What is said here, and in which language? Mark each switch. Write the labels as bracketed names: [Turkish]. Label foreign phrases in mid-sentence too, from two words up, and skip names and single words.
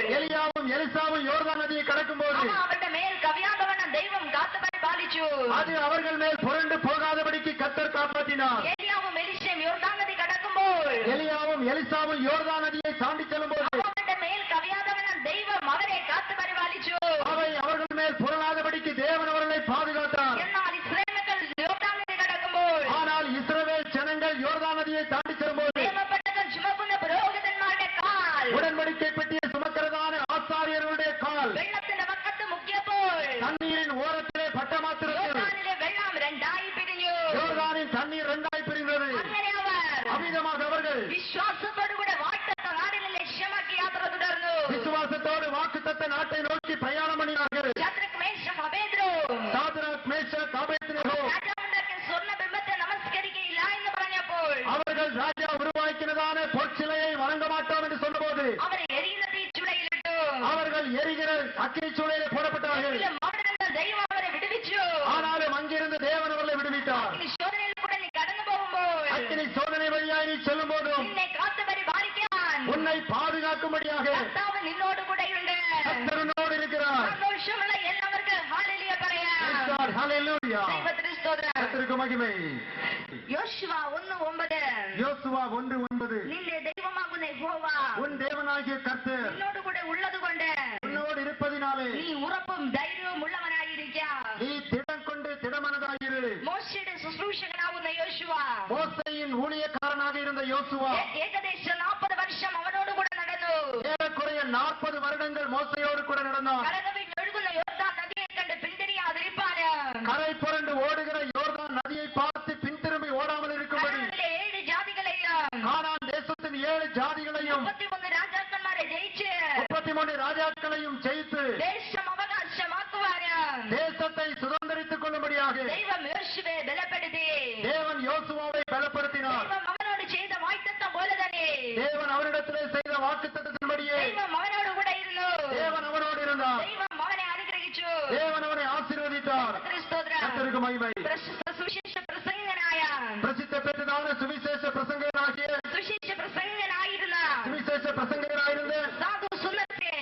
[Tamil] எலியாவும் எலிசாவும் யோர்தான் நதியை கடக்கும்போது [Malayalam] അവ അവരുടെ മേൽ കവിയാതവണ്ണം ദൈവം കാത്തു പരിപാലിച്ചു. [Tamil] அது அவர்கள் மேல் புரண்டு போகாதபடிக்கு கர்த்தர் காப்பாற்றினார். [Malayalam] ഏലിയാവും എലീശയും യോർദാൻ നദി കടക്കുമ്പോൾ [Tamil] எலியாவும் எலிசாவும் யோர்தான் நதியை தாண்டி செல்லும்போது [Malayalam] അവരുടെ മേൽ കവിയാതവണ്ണം ദൈവം അവരെ കാത്തു പരിപാലിച്ചു. [Tamil] அவை அவர்கள் மேல் புரளாதபடிக்கு தேவன் அவர்களை பாதுகாத்தார். [Malayalam] എന്നാൽ ഇസ്രായേൽ മക്കൾ യോർദാൻ നദി കടക്കുമ്പോൾ [Tamil] ஆனால் இஸ்ரவேல் ஜனங்கள் யோர்தான் நதியை தாண்டி செல்லும்போது [Malayalam] നിയമപ്പെട്ടകം ചുമക്കുന്ന പുരോഹിതന്മാരുടെ കാൽ [Tamil] உடன்படிக்கை பெட்டியை சுமக்கிறதான ஆசாரியர்களுடைய கால் [Malayalam] വെള്ളത്തിന്റെ പക്കത്ത് മുക്കിയപ്പോൾ [Tamil] தண்ணீரின் ஓரத்திலே பட்ட மாத்திரத்தில் [Malayalam] യോർദാനിലെ വെള്ളം രണ്ടായി പിരിഞ്ഞു. [Tamil] யோர்தானின் தண்ணீர் இரண்டாய் பிரிந்தது. [Malayalam] അങ്ങനെ അവർ [Tamil] அமிதமாக அவர்கள் [Malayalam] വിശ്വാസത്തോടുകൂടെ വാഴ്ത്തത്ത നാടിനെ ലക്ഷ്യമാക്കി യാത്ര തുടർന്നു. [Tamil] விசுவாசத்தோடு வாக்குத்தத்த நாட்டை நோக்கி பிரயாணம் பண்ணினார்கள். [Malayalam] ശദ്രക്, മേശക്, അബേദ്നേഗോ [Tamil] சாத்ராக், மேஷாக், ஆபேத்நேகோ [Malayalam] രാജാവുണ്ടാക്കിയ സ്വർണ്ണബിംബത്തെ നമസ്കരിക്കയില്ല എന്ന് പറഞ്ഞപ്പോൾ [Tamil] அவர்கள் ராஜா உருவாக்கினதான பொற்சிலையை வணங்க மாட்டோம் என்று சொன்னபோது [Malayalam] അവരെ എരിയുന്ന തീച്ചുളയിലിട്ടു. [Tamil] அவர்கள் எரிகிற அக்கினி சூளையிலே போடப்பட்டார்கள். [Malayalam] എങ്കിലും അവിടെ നിന്ന് ദൈവം അവരെ വിടുവിച്ചു. [Tamil] ஆனாலும் அங்கிருந்து தேவன் அவர்களை விடுவித்தார். [Malayalam] ഇനി ശോധനയിൽ കൂടെ നീ കടന്നു പോകുമ്പോൾ [Tamil] அக்கினி சோதனை வழியாய் நீ செல்லும் போதும் [Malayalam] നിന്നെ കാത്തു പരിപാലിക്കാൻ [Tamil] உன்னை பாதுகாக்கும்படியாக [Malayalam] കർത്താവ് നിന്നോട് കൂടെയുണ്ട്. [Tamil] கர்த்தரோடு இருக்கிறார். [Malayalam] സന്തോഷമുള്ള എല്ലാവർക്കും ഹല്ലേലൂയ പറയാം. [Tamil] ஹல்லேலூயா. [Malayalam] ദൈവത്തിന് സ്തോത്രം. [Tamil] கர்த்தருக்கு மகிமை. [Malayalam] യോശുവ 1:9. [Tamil] யோசுவா 1:9. [Malayalam] നിന്റെ ദൈവമാകുന്ന യഹോവ [Tamil] உன் தேவனாகிய கர்த்தர் [Malayalam] നിന്നോട് കൂടെ ഉള്ളതുകൊണ്ട് [Tamil] உன்னோடு இருப்பதினாலே [Malayalam] നീ ഉറപ്പും ധൈര്യവും ഉള്ളവനായിരിക്കാം. [Tamil] நீ திடம் கொண்டு திடமனதாயிரு. [Malayalam] മോശയുടെ ശുശ്രൂഷകനാകുന്ന യോശുവ [Tamil] மோசேயின் ஊழியக்காரனாக இருந்த யோசுவா [Malayalam] ഏകദേശം 40 വർഷം അവനോട് കൂടെ നടന്നു. [Tamil] ஏறக்குறைய 40 வருடங்கள் மோசையோடு கூட நடந்தான். [Malayalam] കരകവിഞ്ഞൊഴുകുന്ന യോർദാൻ നദിയെ കണ്ട് പിന്തിരിയാതിരിപ്പാന് [Tamil] கரை புரண்டு ஓடுகிற யோர்தான் நதியை பார்த்து பின்திரும்பி ஓடாமல் இருக்கும்படி [Malayalam] കനാനിലെ 7 ജാതികളെയും [Tamil] கானான் தேசத்தின் 7 ஜாதிகளையும் [Malayalam] 33 രാജാക്കന്മാരെ ജയിച്ച് [Tamil] 33 ராஜாக்களையும் ஜெயித்து [Malayalam] ദേശം അവകാശമാക്കുവാന് [Tamil] தேசத்தை சுதந்திரித்துக் கொள்ளும்படியாக [Malayalam] ദൈവം യോശുവയെ ബലപ്പെടുത്തി. [Tamil] தேவன் யோசுவாவை பலப்படுத்தினார். [Malayalam] ദൈവം അവനോട് ചെയ്ത വാഗ്ദത്തം പോലെ തന്നെ [Tamil] தேவன் அவரிடத்திலே செய்த வாக்குத்தத்தத்தின்படியே [Malayalam] ദൈവം അവനോട് കൂടെ ഇരുന്നു. [Tamil] தேவன் அவனோடு இருந்தார். [Malayalam] ദൈവം അവനെ അനുഗ്രഹിച്ചു. [Tamil] தேவன் அவனை ஆசீர்வதித்தார். [Malayalam] ദൈവത്തിന് സ്തോത്രം. [Tamil] கர்த்தருக்கு மகிமை. [Malayalam] പ്രശസ്ത സുവിശേഷ പ്രസംഗനായ [Tamil] பிரசித்த பெற்றதான சுவிசேஷ பிரசங்கராகிய [Malayalam] സുവിശേഷ പ്രസംഗനായിരുന്ന [Tamil] சுவிசேஷ பிரசங்கராயிருந்த [Malayalam] സാധു സുന്ദര